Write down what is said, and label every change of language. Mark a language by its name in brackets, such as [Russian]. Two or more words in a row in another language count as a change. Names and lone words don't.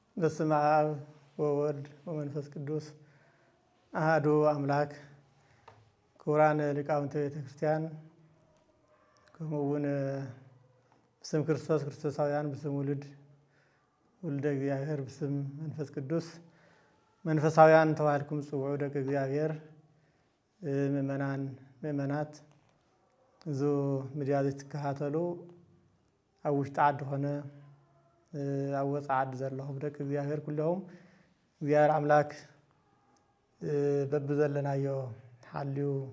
[Geez] በስመ አብ ወወልድ ወመንፈስ ቅዱስ አሐዱ አምላክ። [Tigrinya] ክቡራን ሊቃውንተ ቤተክርስቲያን ከመውን በስም ክርስቶስ ክርስቶሳውያን በስም ውልድ ወልደ እግዚአብሔር በስም መንፈስ ቅዱስ መንፈሳውያን ተባልኩም ጽውዑ ደግ እግዚአብሔር ምእመናን ምእመናት ዙ ሚዲያ ዝትከታተሉ ኣብ ውሽጢ ዓዲ ኾነ ኣብ ወፃኢ ዓዲ ዘለኹም ደግ እግዚአብሔር ኩሎም እግዚአብሔር አምላክ በብዘለናዮ ሓልዩ